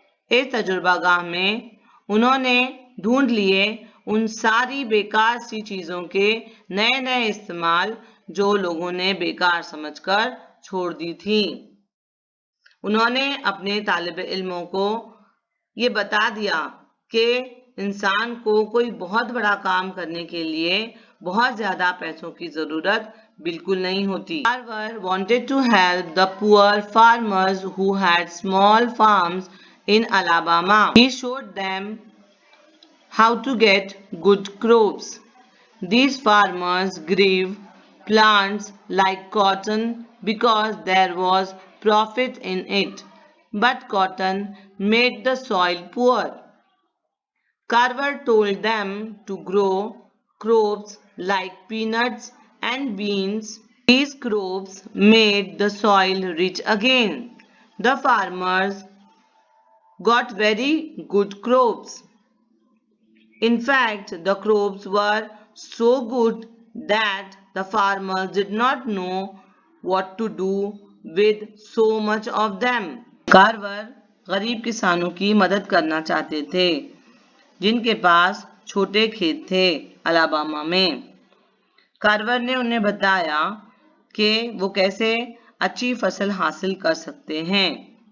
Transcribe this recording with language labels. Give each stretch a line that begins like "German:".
Hindi: इस तजुर्बागाह में उन्होंने ढूंढ लिए उन सारी बेकार सी चीजों के नए नए इस्तेमाल जो लोगों ने बेकार समझकर छोड़ दी थी। उन्होंने अपने तालिबे इल्मों को ये बता दिया कि इंसान को कोई बहुत बड़ा काम करने के लिए बहुत ज्यादा पैसों की जरूरत बिल्कुल नहीं होती।
English: Carver wanted to help the poor farmers who had small farms in Alabama. He showed them how to get good crops. These farmers grew plants like cotton because there was profit in it, but cotton made the soil poor. Carver told them to grow crops like peanuts and beans. These crops made the soil rich again. The farmers got very good crops. In fact, the crops were so good that the farmers did not know what to do with so much of them.
Hindi: Carver गरीब किसानों की मदद करना चाहते थे जिनके पास छोटे खेत थे अलाबामा में। कार्वर ने उन्हें बताया कि वो कैसे अच्छी फसल हासिल कर सकते हैं।